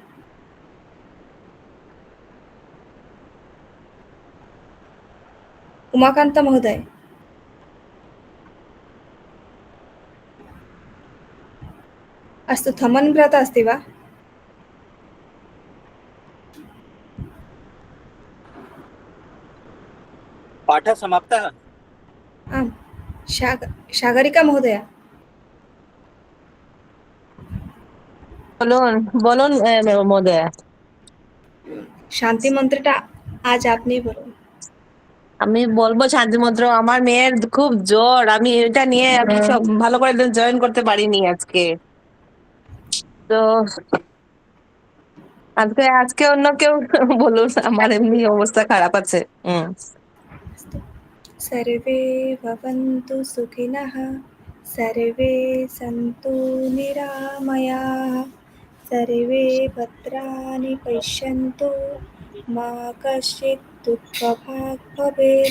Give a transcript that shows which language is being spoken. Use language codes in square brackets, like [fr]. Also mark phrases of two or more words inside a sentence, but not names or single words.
[sa] उमाकान्त महोदय, अस्तु, थमन् व्रत अस्ति वा? पाठः समाप्तः। आम्, सागरिका महोदय, [bn] বলুন বলুন মহোদয়া শান্তি মন্ত্রটা আজ আপনি বলুন। আমি বলবো শান্তি মন্ত্র। আমার মেয়ের খুব জ্বর, আমি এটা নিয়ে আমি সব ভালো করে জয়েন করতে পারিনি আজকে। তো আজকে অন্য কেউ বলুন, আমার এমনি অবস্থা খারাপ আছে। [sa] सर्वे भवन्तु सुखिनः, सर्वे सन्तु निरामयाः, सर्वे भद्राणि पश्यन्तु, मा कश्चित् दुःखभाग् भवेत्।